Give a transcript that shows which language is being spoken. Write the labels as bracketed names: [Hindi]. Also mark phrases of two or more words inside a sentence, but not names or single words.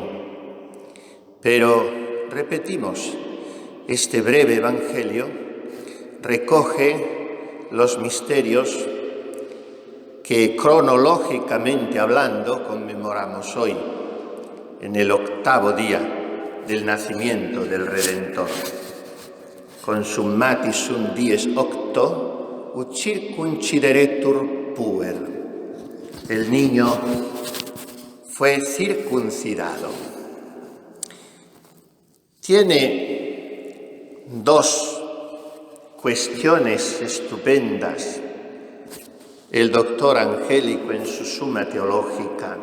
[Spanish] Pero repetimos, este breve Evangelio recoge los misterios que cronológicamente hablando conmemoramos hoy, en el octavo día del nacimiento del Redentor. [Latin] Consummatis sunt dies octo, ut circuncideretur puer. [Spanish] El niño fue circuncidado. Tiene dos cuestiones estupendas el doctor Angélico en su Summa Teológica,